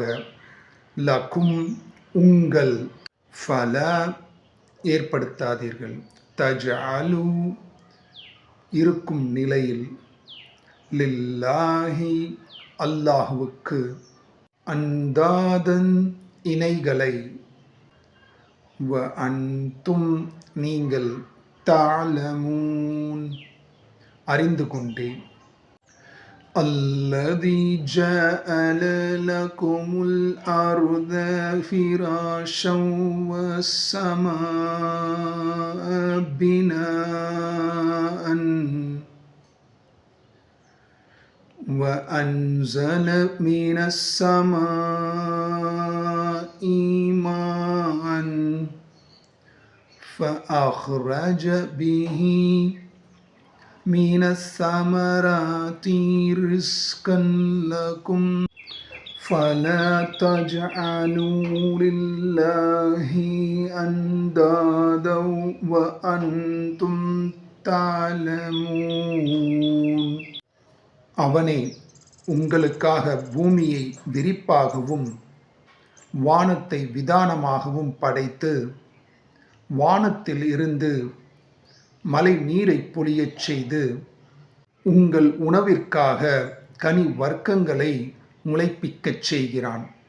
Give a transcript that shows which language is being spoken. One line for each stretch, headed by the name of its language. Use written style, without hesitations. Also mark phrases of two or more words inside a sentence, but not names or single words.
Tamil: லகும் உங்கள், ஃபல ஏற்படுத்தாதீர்கள், தஜஅலு இருக்கும் நிலையில், லில்லாஹி அல்லாஹுவுக்கு, அந்தாதன் இணைகளை,
Arabic: وأنتم
Tamil: நீங்கள், தஅலமூன் அறிந்து கொண்டே.
Arabic: الذي جعل لكم الأرض فراشا والسماء بناء وأنزل من السماء ماء فأخرج به من الثمرات رزقا لكم فلا تجعلوا لله أندادا وأنتم تعلمون.
Tamil: அவனே உங்களுக்காக பூமியை விரிப்பாகவும் வானத்தை விதானமாகவும் படைத்து, வானத்தில் இருந்து மழை நீரை பொழியச் செய்து, உங்கள் உணவிற்காக கனி வர்க்கங்களை முளைப்பிக்கச் செய்கிறான்.